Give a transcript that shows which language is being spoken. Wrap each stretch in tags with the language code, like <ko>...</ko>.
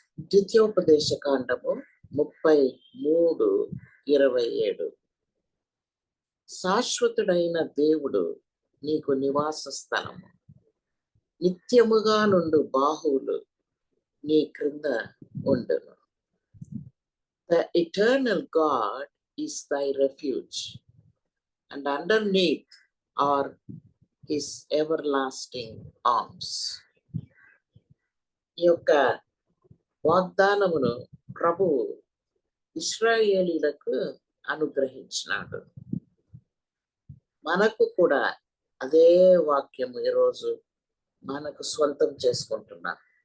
<te>ద్వితీయోపదేశ కాండము 33:27. శాశ్వతుడైన దేవుడు నీకు నివాస స్థలము, నిత్యముగా నుండు బాహువులు నీ క్రింద ఉండును.</te> <en>The eternal God is thy refuge, and underneath are his everlasting arms.</en> <te>ఈ యొక్క వాగ్దానమును ప్రభువు ఇశ్రాయేలీలకు అనుగ్రహించినాడు. మనకు కూడా అదే వాక్యము ఈరోజు మనకు స్వంతం చేసుకుంటున్నాం.</te>